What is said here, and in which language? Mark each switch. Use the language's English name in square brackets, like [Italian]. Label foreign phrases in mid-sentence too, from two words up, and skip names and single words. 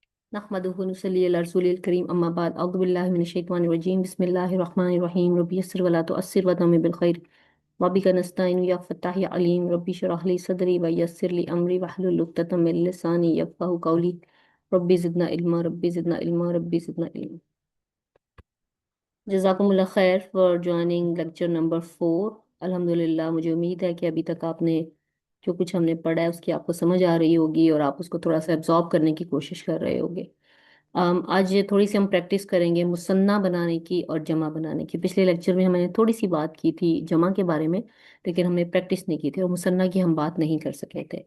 [Arabic] نحمده ونصلي على رسوله الكريم أما بعد أعوذ بالله من الشيطان الرجيم بسم الله الرحمن الرحيم رب يسر ولا تعسر وتمم بالخير وبك نستعين يا فتاح يا عليم رب اشرح لي صدري ويسر لي أمري واحلل عقدة من لساني يفقهوا قولي رب زدنا علما رب زدنا علما. جزاكم الله خيرا [English] for joining lecture number 4। [Hindi] अल्हम्दुलिल्लाह, मुझे उम्मीद है कि अभी तक आपने जो कुछ हमने पढ़ा है उसकी आपको समझ आ रही होगी और आप उसको थोड़ा सा एब्जॉर्ब करने की कोशिश कर रहे होगे। आज ये थोड़ी सी हम प्रैक्टिस करेंगे मुसन्ना बनाने की और जमा बनाने की। पिछले लेक्चर में हमने थोड़ी सी बात की थी जमा के बारे में, लेकिन हमने प्रैक्टिस नहीं की थी और मुसन्ना की हम बात नहीं कर सके थे।